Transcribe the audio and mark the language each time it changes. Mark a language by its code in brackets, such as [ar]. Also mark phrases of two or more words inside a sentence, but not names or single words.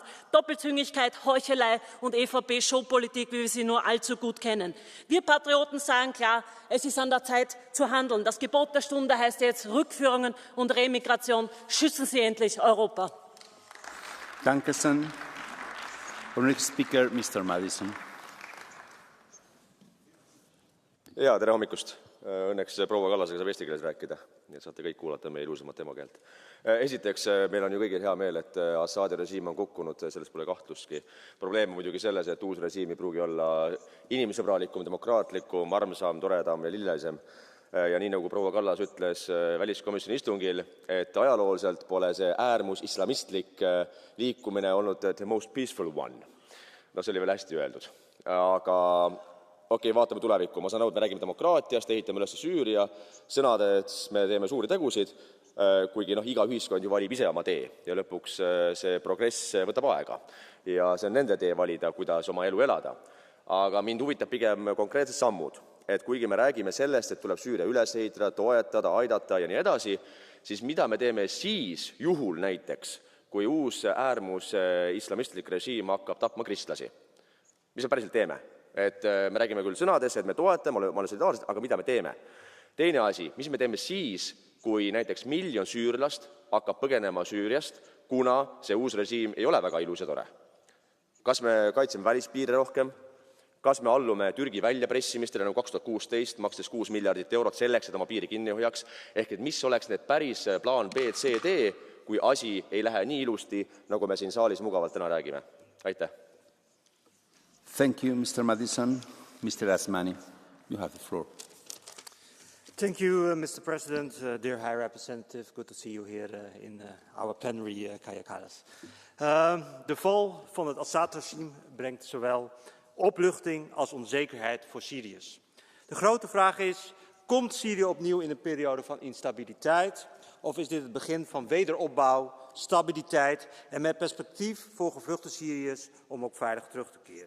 [de] Doppelzüngigkeit, Heuchelei und ÖVP-Showpolitik, wie wir sie nur allzu gut kennen. Wir Patrioten sagen klar, es ist an der Zeit zu handeln. Das Gebot der Stunde heißt jetzt Rückführungen und Remigration. Schützen Sie endlich Europa. Danke schön. [en] Next speaker, Mr. Madison. [et] Ja, tere hommikust. Õnneks proua Kallasega saab eesti keeles rääkida, nii et saate kõik kuulata meie ilusamat emakeelt. Esiteks, meil on ju kõigil hea meel, et Assadi režiim on kukkunud, sellest pole kahtlustki. Probleem on muidugi selles, et uus režiim ei pruugi olla inimsõbralikum, demokraatlikum, armsam, toredam ja lillelisem. Ja nii nagu proua Kallas ütles väliskomisjoni istungil, et ajalooliselt pole see äärmus islamistlik liikumine olnud [en] the most peaceful one. [et] No see oli veel hästi öeldud. Aga okei, vaatame tulevikku. Ma saan aru, et me räägime demokraatiast, ehitame üles Süüria, sõnades me teeme suuri tegusid, kuigi iga ühiskond ju valib ise oma tee ja lõpuks see progress võtab aega. Ja see on nende tee valida, kuidas oma elu elada. Aga mind huvitab pigem konkreetsed sammud. Et kuigi me räägime sellest, et tuleb Süüria üles ehitada, toetada, aidata ja nii edasi, siis mida me teeme siis juhul näiteks, kui uus äärmus islamistlik režiim hakkab tapma kristlasi? Mis me päriselt teeme? Et me räägime küll sõnades, et me toetame, me oleme solidaarsed, aga mida me teeme? Teine asi, mis me teeme siis, kui näiteks 1 miljon süürlast hakkab põgenema Süüriast, kuna see uus režiim ei ole väga ilus ja tore? Kas me kaitseme välispiire rohkem? Kas me allume Türgi väljapressimistele nagu 2016, makstes 6 miljardit eurot selleks, et oma piiri kinni hoiaks? Ehk et mis oleks need päris plaan B, C, D, kui asi ei lähe nii ilusti, nagu me siin saalis mugavalt täna räägime? Aitäh! [en] Thank you, Mr. Madison. Mr. Asmani, you have the floor. Thank you, Mr. President. Dear High Representative, good to see you here in our plenary, Kaja Kallas. [nl] De val van het Assad-regime brengt zowel opluchting als onzekerheid voor Syriërs. De grote vraag is, komt Syrië opnieuw in een periode van instabiliteit? Of is dit het begin van wederopbouw, stabiliteit en met perspectief voor gevluchte Syriërs om ook veilig terug te keren?